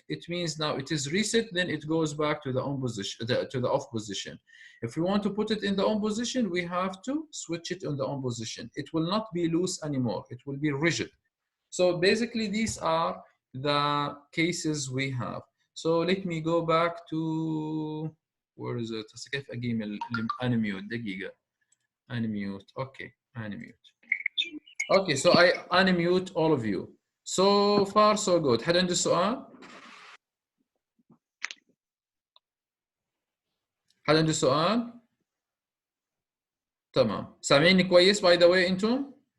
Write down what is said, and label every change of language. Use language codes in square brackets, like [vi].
[en] It means now it is reset, then it goes back to the on position, to the off position. If we want to put it in the on position, we have to switch it on the on position. It will not be loose anymore. It will be rigid. So basically these are the cases we have. So let me go back to, where is it? [ar] كيف أقيم unmute دقيقة. [en] Unmute. Okay, unmute. Okay, so I unmute all of you. So far so good. [ar] حد عنده سؤال؟ حد عنده سؤال؟ تمام. سامعيني كويس [en] by the way [ar] انتم؟